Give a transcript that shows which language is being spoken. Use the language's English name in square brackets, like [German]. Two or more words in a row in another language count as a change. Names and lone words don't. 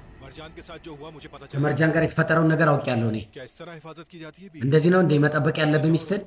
[Hindi] मरजान के साथ जो हुआ मुझे पता चला। [Amharic] ከመርጃን ጋር የተፈጠረውን ነገር አውቄያለሁ እኔ። [Hindi] क्या इस तरह हिफाजत की जाती है? [Amharic] እንደዚህ ነው እንደ መጠበቅ ያለብህ ሚስትህን?